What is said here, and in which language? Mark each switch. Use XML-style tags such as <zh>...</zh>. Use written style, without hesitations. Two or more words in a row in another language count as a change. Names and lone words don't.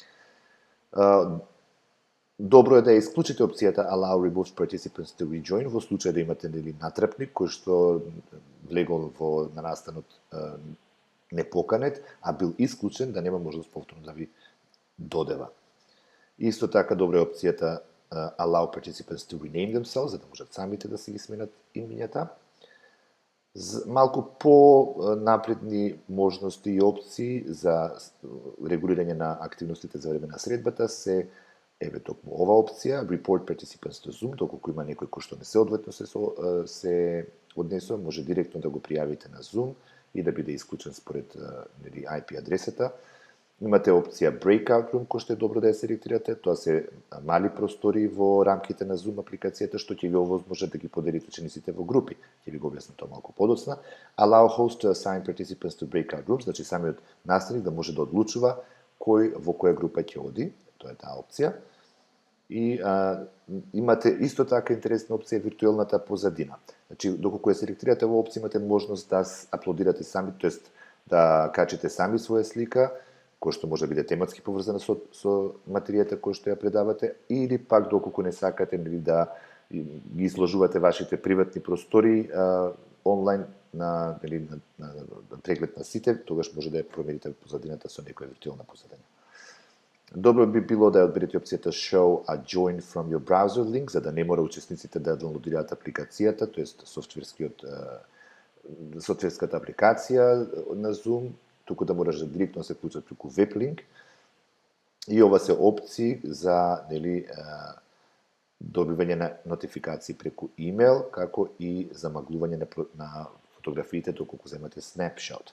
<mk>Добро е да ја исклучите опцијата</mk> <en>Allow Removed Participants to Rejoin</en> <mk>во случај да имате натрапник кој што влегол на настанот непоканет, а бил исклучен, да нема можност повторно да ви додева. Исто така добра е опцијата</mk> <en>allow participants to rename themselves,</en> <mk>за да можат самите да си ги сменат имињата. Малку по-напредни можности и опции за регулирање на активностите за време на средбата се токму ова опција,</mk> <en>report participants to Zoom,</en> <mk>доколку има некој кој што не се одветно се однесува, може директно да го пријавите на Zoom и да биде исклучен според IP адресата. Имате опција</mk> <en>Breakout Room,</en> <mk>кој што е добро да ја селектирате. Тоа се мали простори во рамките на Zoom апликацијата, што ќе ви овозможат да ги поделите учениците во групи. Ќе ви го објаснам тоа малку подоцна.</mk> <en>Allow host to assign participants to breakout rooms,</en> <mk>значи самиот наставник да може да одлучува кој во која група ќе оди. Тоа е таа опција. И имате исто така интересна опција виртуелната позадина. Значи, доколку ја селектирате во опција, имате можност да аплодирате сами, тоест да качите сами своја слика, кој што може да биде тематски поврзана со материјата која што ја предавате, или пак доколку не сакате да ги изложувате вашите приватни простори онлайн на преглед на сите, тогаш може да ја промените позадината со некоја виртуелна позадина. Добро би било да ја одберете опцијата</mk> <en>Show a join from your browser link,</en> <mk>за да не мора учесниците да доwnloadираат апликацијата, тоест софтверската апликација на Zoom, туку да можеш да директно се вклучат преку веб линк. И ова се опции за добивање на нотификации преку имейл, како и замаглување на фотографиите доколку земате снапшот.</mk>